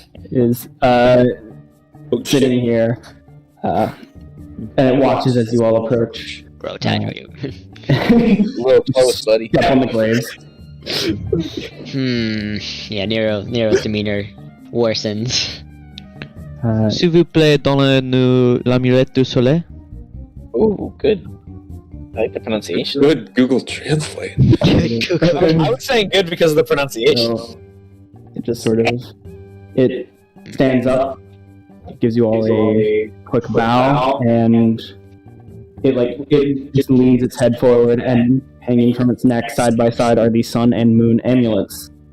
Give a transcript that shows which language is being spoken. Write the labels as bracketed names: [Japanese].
[English] is sitting here, and it watches as you all approach. Bro, Tadriel. A little close, buddy. Step on the graves. Yeah, Nero's demeanor worsens. [French] S'il vous plaît, donnez-nous l'amulette du soleil. [English] Ooh, good. I like the pronunciation. Good Google Translate. I was saying good because of the pronunciation. So it just sort of it stands up, gives you all a quick bow, and it just leans its head forward, and hanging from its neck side by side are the sun and moon amulets.